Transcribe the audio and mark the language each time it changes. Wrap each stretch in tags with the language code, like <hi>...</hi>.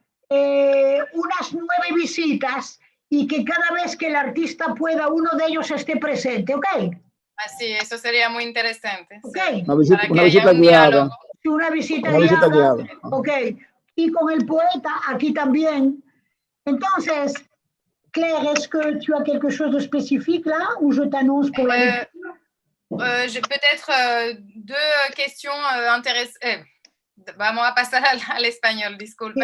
<es>unas 9 visitas y que cada vez que el artista pueda, uno de ellos esté presente, ¿ok? Así, eso sería muy interesante. Ok. Sí, Una visita guiada. Una visita Una visita guiada. guiada. Ok. Y con el poeta aquí también.</es> <fr>Entonces, Claire, est-ce que tu as quelque chose de spécifique là ou je t'annonce pour la J'ai peut-être deux questions intéressantes.</fr> <es>Vamos a pasar al español, disculpa.</es>